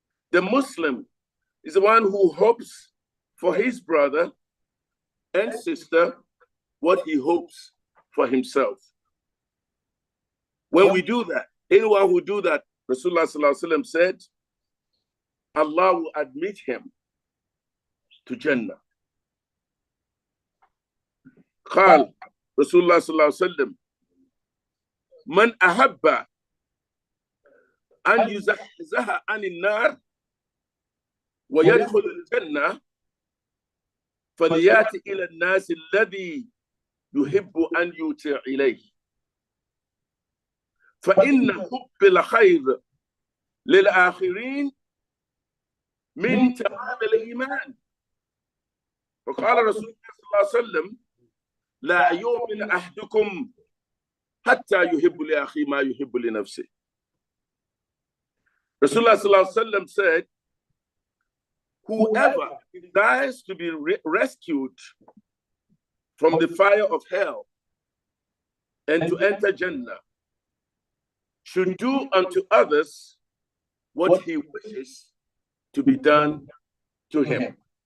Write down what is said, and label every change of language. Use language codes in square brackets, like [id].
[en] The Muslim is the one who hopes for his brother and sister what he hopes for himself. When we do that, anyone who do that, Rasulullah sallallahu alaihi wasallam said, Allah will admit him to Jannah. [ar] قال رسول الله صلى الله عليه وسلم من أحب أن يزحزح عن النار ويدخل الجنة فليأتي إلى الناس الذي يحب أن يطيع إليه فإن حب الخير للآخرين من تمام الإيمان. فقال رسول الله صلى الله عليه وسلم لا يؤمن أحدكم حتى يحب لأخيه ما يحب لنفسه. [en] Rasulullah sallallahu alaihi wasallam said, whoever desires to be rescued from the fire of hell and to enter Jannah should do unto others what he wishes to be done to him.